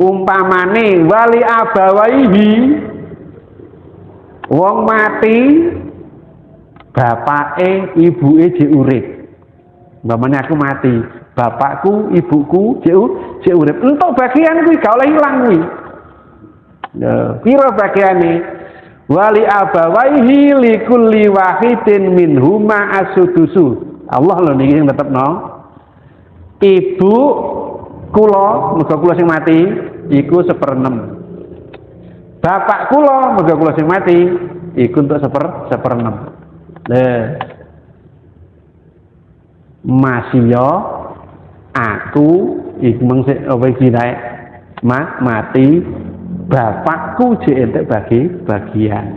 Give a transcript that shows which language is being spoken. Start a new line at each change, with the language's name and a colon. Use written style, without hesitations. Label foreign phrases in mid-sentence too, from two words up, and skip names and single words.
Javanese: Umpamane
Arabic: ولأبويه
Javanese: wong mati bapake ibuke jek urip. Umpamane aku mati, bapakku, ibuku jek urip. Entuk bagian kuwi gak oleh ilang kuwi. Piro bagiane?
Arabic: ولأبويه لكل واحد منهما السدس.
Javanese: Allah lho niki sing tetepno. Ibu kula, muga kula sing mati iku 1/6. Bapak kula, muga kula sing mati iku untuk 1/6. Masya aku iku mengsik apa iki mati bapakku jek entek bagian.